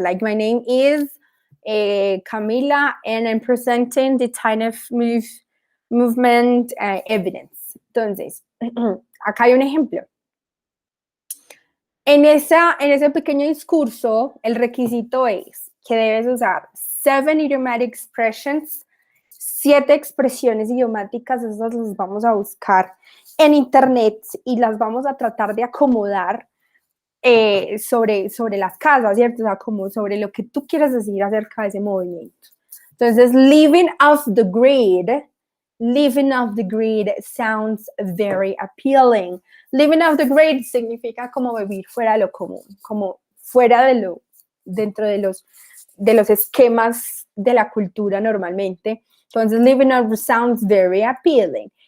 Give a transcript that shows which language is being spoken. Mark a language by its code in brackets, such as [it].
[en] Like my name is Camila, and I'm presenting the kind of movement evidence. [es] Entonces, acá hay un ejemplo. En ese pequeño discurso, el requisito es que debes usar [en] 7 idiomatic expressions, [es] 7 expresiones idiomáticas. Esas las vamos a buscar en internet y las vamos a tratar de acomodar sobre las casas, ¿cierto? O sea, como sobre lo que tú quieres decir acerca de ese movimiento. [en] Entonces, living off the grid sounds very appealing. [es] Living off the grid significa como vivir fuera de lo común, como fuera dentro de los esquemas de la cultura normalmente. [en] Entonces, living off sounds very appealing.